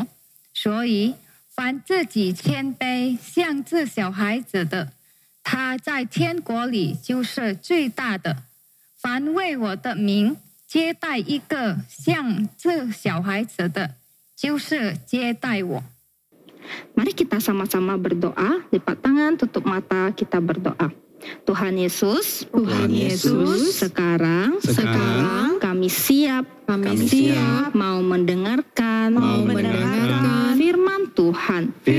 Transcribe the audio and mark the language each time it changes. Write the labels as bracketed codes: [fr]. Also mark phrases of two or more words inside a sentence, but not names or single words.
[zh] 所以凡自己谦卑像这小孩子的，他在天国里就是最大的。凡为我的名接待一个像这小孩子的，就是接待我。” [id] Mari kita sama-sama berdoa, lipat tangan, tutup mata, kita berdoa. Tuhan Yesus, sekarang kami siap mau mendengarkan firman Tuhan.